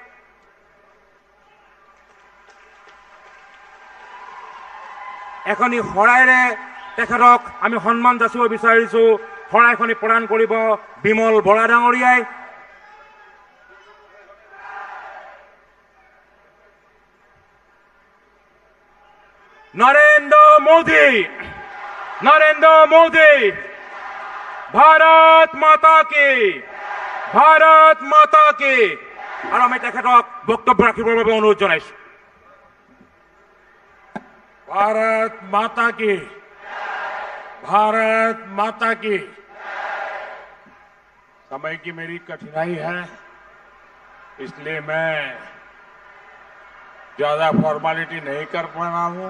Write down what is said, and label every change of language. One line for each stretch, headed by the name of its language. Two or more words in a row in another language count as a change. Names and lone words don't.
Assamese: এখনি শৰাইৰে তেখেতক আমি সন্মান যাচিব বিচাৰিছো। শৰাইখনি প্ৰদান কৰিব বিমল বৰা ডাঙৰীয়াই। নৰেন্দ্ৰ মোদী,
Hindi: नरेंद्र मोदी, भारत माता की, भारत माता की।
Assamese: আৰু আমি তেখেতক বক্তব্য ৰাখিবৰ বাবে অনুৰোধ জনাইছো।
Hindi: भारत माता की, भारत माता की। समय की मेरी कठिनाई है, इसलिए मैं ज्यादा फॉर्मेलिटी नहीं कर पा रहा हूं।